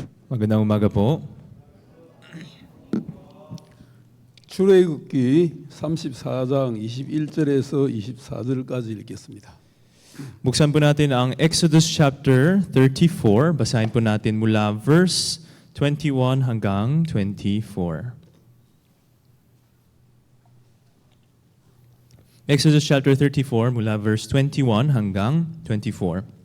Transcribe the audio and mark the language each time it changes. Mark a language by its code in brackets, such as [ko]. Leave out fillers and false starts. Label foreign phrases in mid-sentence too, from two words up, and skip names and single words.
[tl] Magandang umaga po. [ko] 출애굽기 34장 21절에서 24절까지 읽겠습니다. [tl] Buksan po natin ang [en] Exodus chapter [tl] 34. Basahin po natin mula verse 21 hanggang 24. [en] Exodus chapter [tl] 34 mula verse 21 hanggang 24.